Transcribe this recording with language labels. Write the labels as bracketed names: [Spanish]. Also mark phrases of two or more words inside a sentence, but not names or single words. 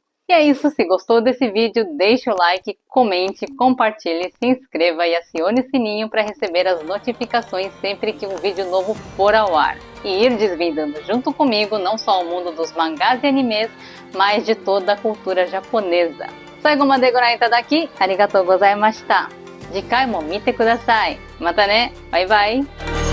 [Portuguese] E é isso, se gostou desse vídeo, deixe o like, comente, compartilhe, se inscreva e acione o sininho para receber as notificações sempre que um vídeo novo for ao ar. E ir desvendando junto comigo não só o mundo dos mangás e animes, mas de toda a cultura japonesa. [Japanese] 最後までご覧いただき、ありがとうございました. 次回も見てください。またね。バイバイ。